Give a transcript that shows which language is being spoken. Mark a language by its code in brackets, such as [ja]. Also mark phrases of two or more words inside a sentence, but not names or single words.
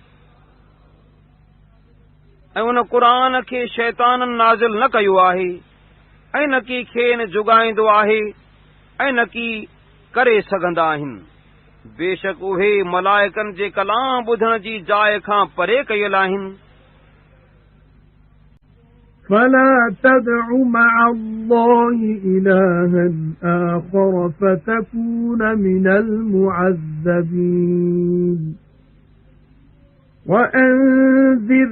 [sd] ऐं उन क़ुरान खे शैताननि नाज़िल न कयो आहे ऐं न की खेनि जुगाईंदो आहे ऐं न की करे सघंदा आहिनि बेशक उहे मलाइकनि जे कलाम ॿुधण जी जाइ खां परे कयल आहिनि [ar] فَلَا تَدْعُ مَعَ اللَّهِ إِلَٰهًا آخَرَ فَتَكُونَ مِنَ الْمُعَذَّبِينَ وأنذر